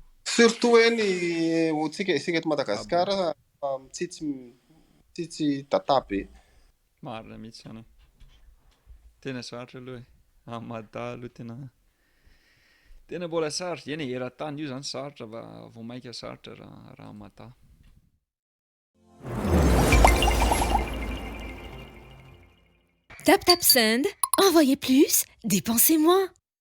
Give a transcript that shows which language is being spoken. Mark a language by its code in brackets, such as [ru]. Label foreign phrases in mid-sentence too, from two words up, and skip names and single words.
[mg] Surtout hoe ny isika eto Madagasikara mitsitsy data be. Marina mihitsy zany. Tena sarotra aloha e. Amada aloha tena mbola sarotra. Eny eran-tany io zany sarotra vao maika sarotra raha amata. [en] Tap tap send. [fr] Envoyez plus, dépensez moins.